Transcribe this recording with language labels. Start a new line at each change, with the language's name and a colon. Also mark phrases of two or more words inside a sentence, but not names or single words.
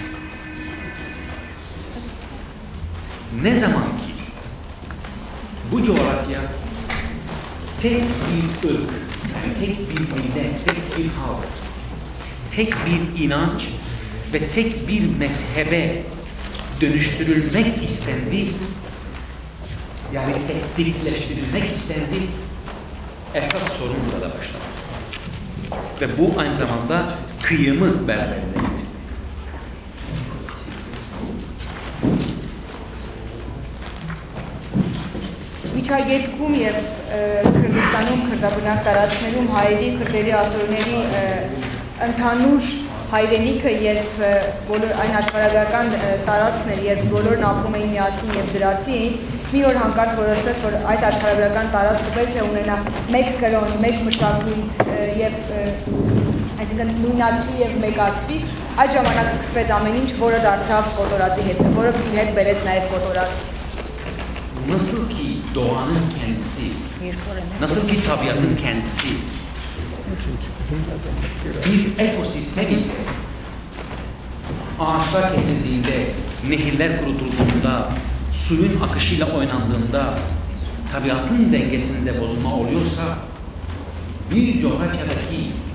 Turkish: Ne zaman ki bu coğrafya tek bir ırk, yani tek bir millet, tek bir halk, tek bir inanç ve tek bir mezhebe dönüştürülmek istendi, yani teknikleştirilmek istendi, esas sorun burada başladı. Ve bu aynı zamanda kıyımı beraberinde getirdi.
Armenian: Միջագետքում եւ Քրդստանում քրդաբնակ տարածքներում հայերի, քրդերի, ասորների ընդհանուր հայրենիքը երբ բոլոր այն աշխարհագրական տարածքն էր, երբ բոլորն ապրում էին միասին եւ դրացի էին, մի օր հանկարծ որոշվեց, որ այս աշխարհագրական տարածքը պետք է ունենա մեկ կրոն, մեկ մշակույթ եւ այսինքն նույնացվի եւ մեկացվի, այդ ժամանակ սկսվեց ամեն ինչ, որը դարձավ կոտորածի հետ, որը իր հետ բերեց նաեւ կոտորածը։
Turkish: Nasıl ki doğanın kendisi, nasıl ki tabiatın kendisi bir ekosistem ise ağaçlar kesildiğinde, nehirler kurutulduğunda, suyun akışıyla oynandığında tabiatın dengesinde bozulma oluyorsa bir coğrafyadaki